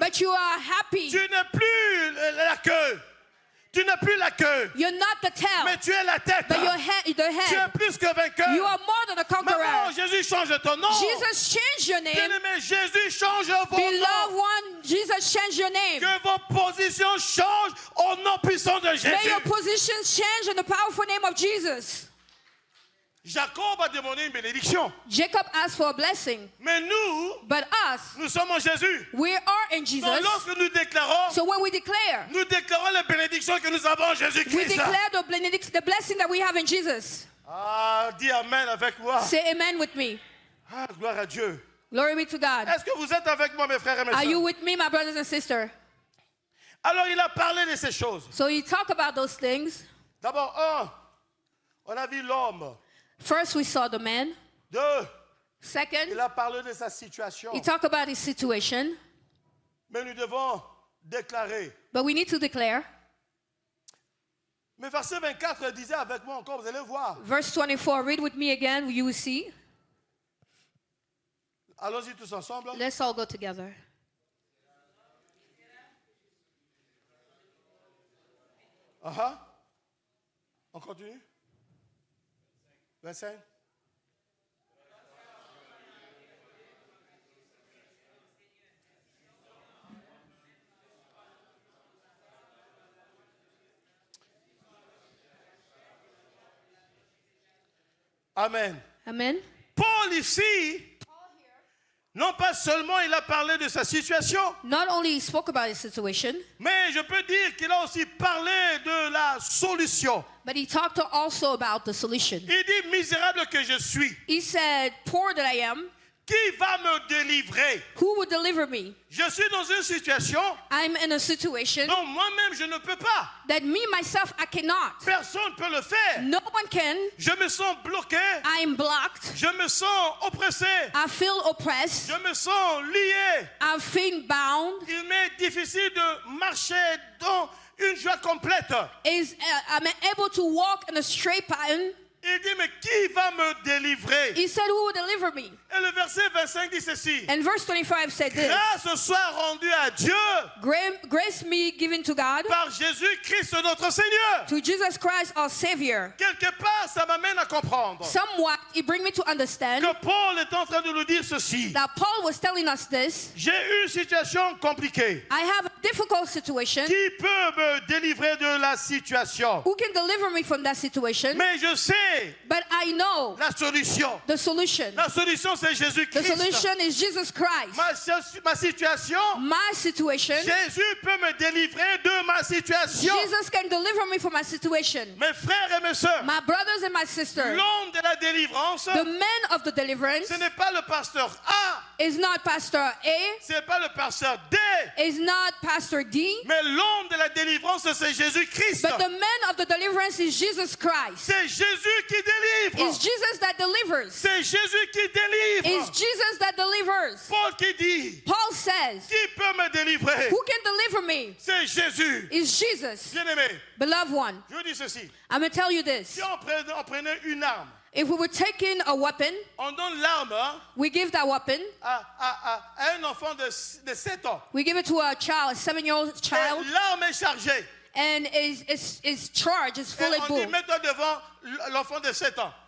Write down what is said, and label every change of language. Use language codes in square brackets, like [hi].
[en] but you are happy. [fr] Tu n'es plus la queue. Tu n'es plus la queue, [en] You're not the tail, [fr] mais tu es la tête. [en] but you're the [fr] Tu es [en] head. [fr] plus que vainqueur. [en] You are more than a [fr] Maintenant, [en] conqueror. [fr] Jésus change ton nom. [en] Jesus changed your name. [fr] Bien-aimé, Jésus change vos [en] Beloved [fr] noms. [en] one, Jesus changed your name. [fr] Que vos positions changent au nom puissant de [en] May [fr] Jésus. [en] your positions change in the powerful name of Jesus. [fr] Jacob a demandé une bénédiction. [en] Jacob asked for a blessing, [fr] Mais nous, [en] but us, [fr] nous sommes en Jésus. [en] we are in [fr] Donc [en] Jesus. [fr] lorsque nous déclarons, [en] So when we declare, [fr] nous déclarons les bénédictions que nous avons en [en] we [fr] Jésus-Christ. [en] declare the blessing that we have in Jesus. [fr] Ah, dis Amen avec moi. [en] Say amen with me. [fr] Ah, gloire à Dieu. [en] Glory be to God. [fr] Est-ce que vous êtes avec moi, mes frères et mes [en] Are you [fr] sœurs? [en] with me, my brothers and sisters? [fr] Alors, il a parlé de ces choses. [en] So you talk about those things. [fr] D'abord, on a vu l'homme. [en] First, we saw the man. [fr] Deux, [en] Second, [fr] il a parlé de sa situation. [en] he talked about his situation. [fr] Mais nous devons déclarer. [en] But we need to declare. [fr] Mais verset 24 disait avec moi encore, vous allez voir. [en] Verse 24, read with me again, you will see. [fr] Allons-y tous ensemble. [en] Let's all go together. [fr] On continue. 25. [en] Amen. Amen. [fr] Paul ici, non pas seulement il a parlé de sa situation, [en] Not only he spoke about his situation, [fr] mais je peux dire qu'il a aussi parlé de la solution. [en] but he talked also about the solution. [fr] Il dit, misérable que je suis, [en] He said, poor that I am, [fr] qui va me délivrer? [en] who will deliver me? [fr] Je suis dans une situation [en] I'm in a situation [fr] dont moi-même je ne peux pas. [en] that me, myself, I cannot. [fr] Personne ne peut le faire. [en] No one can. [fr] Je me sens bloqué, [en] I'm blocked. [fr] je me sens oppressé, [en] I feel oppressed. [fr] je me sens lié. [en] I feel bound. [fr] Il m'est difficile de marcher dans une joie complète. [en] I'm able to walk in a straight pattern. [fr] Il dit, mais qui va me délivrer? [en] He said, who will deliver me? [fr] Et le verset 25 dit ceci. [en] And verse 25 said this. [fr] Grâce soit rendue à Dieu [en] Grace me given to God, [fr] par Jésus-Christ notre Seigneur. [en] to Jesus Christ our Savior. [fr] Quelque part, ça m'amène à comprendre [en] Somewhat, it brings me to understand [fr] que Paul est en train de nous dire ceci. [en] that Paul was telling us this. [fr] J'ai une situation compliquée. [en] I have a difficult situation. [fr] Qui peut me délivrer de la situation? [en] Who can deliver me from that situation? [fr] Mais je sais [en] But I know [fr] la solution. [en] the solution. [fr] La solution, c'est [en] The [fr] Jésus-Christ. [en] solution is Jesus Christ. [fr] Ma situation, [en] My situation, [fr] Jésus peut me délivrer de ma situation. [en] Jesus can deliver me from my situation. [fr] Mes frères et mes sœurs, [en] My brothers and my sisters, [fr] l'homme de la délivrance, [en] the man of the deliverance [fr] ce n'est pas le pasteur A, [en] is not Pastor A, [fr] ce n'est pas le pasteur D, [en] is not Pastor D, [fr] mais l'homme de la délivrance, c'est Jésus-Christ. [en] but the man of the deliverance is Jesus Christ. [fr] C'est Jésus qui délivre. [en] It's Jesus that delivers. [fr] C'est Jésus qui délivre. [en] It's Jesus that delivers. [fr] Paul qui dit, [en] Paul says, [fr] qui peut me délivrer? [en] who can deliver me? [fr] C'est Jésus. [en] Is Jesus. [fr] Bien-aimé, [en] Beloved one, [fr] je vous dis ceci. [en] I'm going to tell you this. [fr] Si on prenait une arme, [en] If we were taking a weapon, [fr] on donne l'arme [en] we give that weapon, [fr] à un enfant de 7 ans. [en] we give it to a child, a 7-year-old [fr] Et [en] child, [fr] l'arme est chargée. [en] and is charged, is [fr] Et [en] fully [fr] on dit, [en] bull. [fr] mets-toi devant l'enfant de 7 ans.